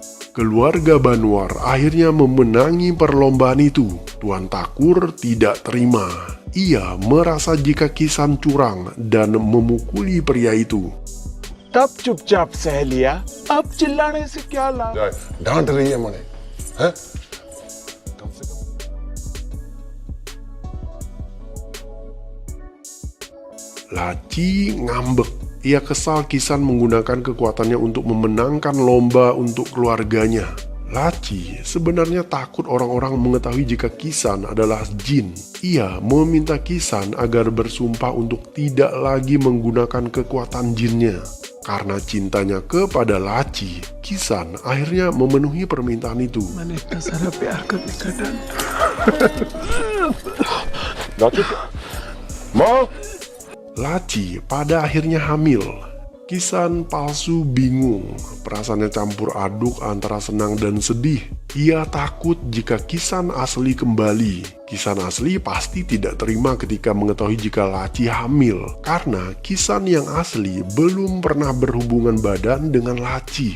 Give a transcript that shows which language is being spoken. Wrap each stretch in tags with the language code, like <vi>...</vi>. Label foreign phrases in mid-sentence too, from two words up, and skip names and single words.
<id>Keluarga Banwar akhirnya memenangi perlombaan itu. Tuan Takur tidak terima. Ia merasa jika Kisan curang dan memukuli pria itu.</id> <hi>तब चुपचाप सह लिया, अब चिल्लाने से क्या लाभ। डांट रही है मुझे, हैं?</hi> <id>Laci ngambek. Ia kesal Kisan menggunakan kekuatannya untuk memenangkan lomba untuk keluarganya. Laci sebenarnya takut orang-orang mengetahui jika Kisan adalah jin. Ia meminta Kisan agar bersumpah untuk tidak lagi menggunakan kekuatan jinnya. Karena cintanya kepada Laci, Kisan akhirnya memenuhi permintaan itu.</id> <hi>मैंने इतना सारा प्यार करने का डर। माँ,</hi> <id>Laci pada akhirnya hamil. Kisan palsu bingung, perasaannya campur aduk antara senang dan sedih. Ia takut jika Kisan asli kembali. Kisan asli pasti tidak terima ketika mengetahui jika Laci hamil, karena Kisan yang asli belum pernah berhubungan badan dengan Laci.</id>